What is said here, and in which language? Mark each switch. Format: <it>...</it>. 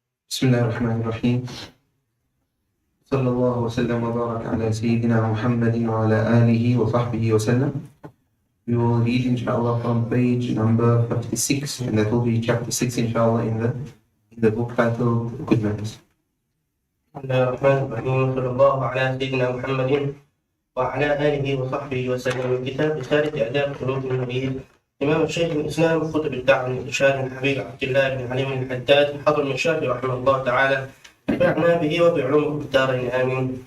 <ar>بسم الله الرحمن الرحيم. صلى الله وسلم وبارك على سيدنا محمد وعلى آله وصحبه وسلم.</ar> <en>We will read inshallah from page number 56, and that will be chapter 6 inshallah in the book titled Good Manners.</en> <ar>بسم الله الرحمن الرحيم. صلى الله على سيدنا محمد وعلى آله وصحبه وسلم. كتاب رسالة آداب قلوب النبي إمام الشيخ الإسلام كتب الدعوة الإرشاد الحبيب عبد الله بن علي بن الحداد حضر من الشافعي رحمه الله تعالى نفعنا به وبعلومه في الدارين آمين.</ar>